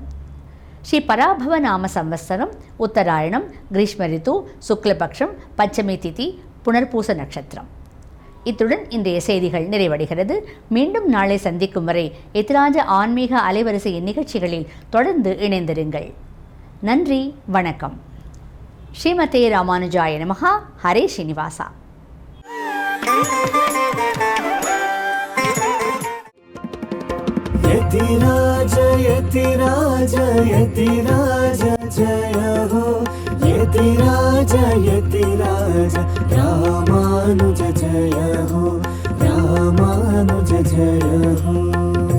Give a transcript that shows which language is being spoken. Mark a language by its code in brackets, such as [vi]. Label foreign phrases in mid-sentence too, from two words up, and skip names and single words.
[ta] ஸ்ரீ பராபவ நாம சம்வத்சரம், உத்தராயணம், கிரீஷ்ம ரித்து, சுக்லபக்ஷம், பஞ்சமி திதி, புனர்பூச நட்சத்திரம். இத்துடன் இன்றைய செய்திகள் நிறைவடைகிறது. மீண்டும் நாளை சந்திக்கும் வரை எத்ராஜ ஆன்மீக அலைவரிசையின் நிகழ்ச்சிகளில் தொடர்ந்து இணைந்திருங்கள். நன்றி, வணக்கம். [sa] श्रीमते रामानुजाय नमः. [ta] ஹரே ஸ்ரீனிவாசா. [hi] यतिराज यतिराज यतिराज जय हो, यतिराज यतिराज रामानुज जय हो, रामानुज जय हो.